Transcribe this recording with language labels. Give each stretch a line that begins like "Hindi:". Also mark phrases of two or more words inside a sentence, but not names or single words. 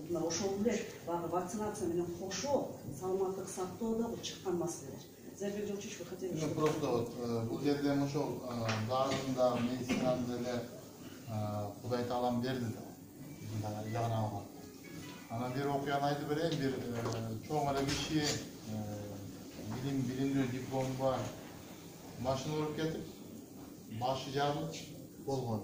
Kyrgyz: ошол эле баягы вакцинация менен кошо саламаттык сактоодо чыккан маселелер.
Russian: Зербек Жолчиевич, вы хотели что-то? Просто вот
Kyrgyz: бул жерде ошол дарын да медицинаны деле Кудай Таалам берди да жагына алган. Анан бир окуяны айтып берейин, бир чоң эле киши билимдүү диплому бар машина уруп кетип башы жарылып болгон.